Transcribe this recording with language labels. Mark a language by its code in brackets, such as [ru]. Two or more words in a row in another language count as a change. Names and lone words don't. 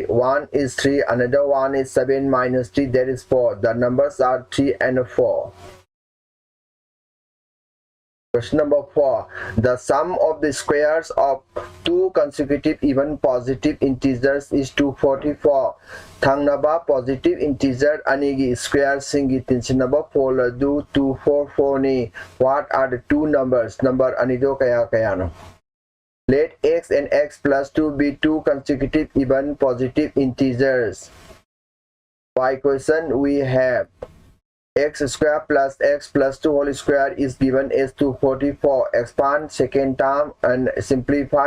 [en] One is 3, another one is 7 minus 3, that is 4. The numbers are 3 and 4. Question number 4. The sum of the squares of two consecutive even positive integers is 244. [mni] Thangnaba [en] positive integer [mni] anigi square singi tinsinaba fola do 244 ni. [en] What are the two numbers? [mni] Number anido kaya kayano. [en] Let x and x plus 2 be two consecutive even positive integers. By question we have x square plus x plus 2 whole square is given as 244. Expand second term and simplify.